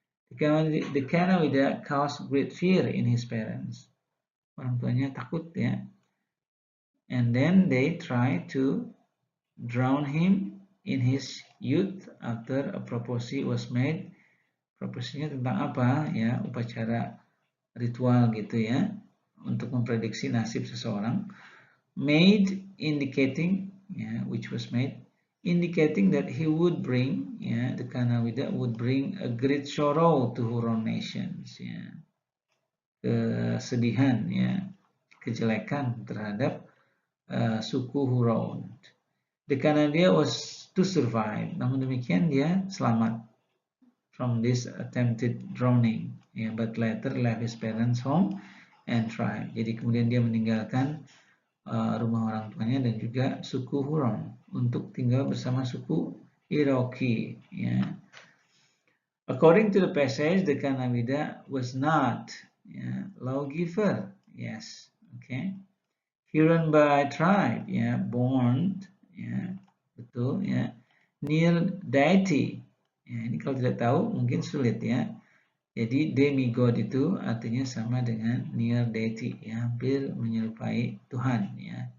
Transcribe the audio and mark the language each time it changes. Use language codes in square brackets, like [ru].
[en] The Kanawida caused great fear in his parents. [id] Orang tuanya takut ya. [en] And then they try to drown him in his youth after a prophecy was made. [id] Prophecy-nya tentang apa ya? Upacara ritual gitu ya, untuk memprediksi nasib seseorang. [en] Made indicating ya, which was made indicating that he would bring ya, the Kanawida would bring a great sorrow to Huron nations ya. [id] Kesedihan ya, kejelekan terhadap suku Huron. [en] The Kanawida was to survive, [id] namun demikian dia selamat [en] from this attempted drowning, yeah, but later left his parents' home and tribe. [id] Jadi kemudian dia meninggalkan rumah orang tuanya dan juga suku Huron untuk tinggal bersama suku Iroquois. Yeah. [en] According to the passage, the Kanawida was not lawgiver. Yes, okay. Huron by tribe, born, betul, near deity. [id] Ini kalau tidak tahu mungkin sulit ya. Jadi demigod itu artinya sama dengan near deity, hampir menyerupai Tuhan ya.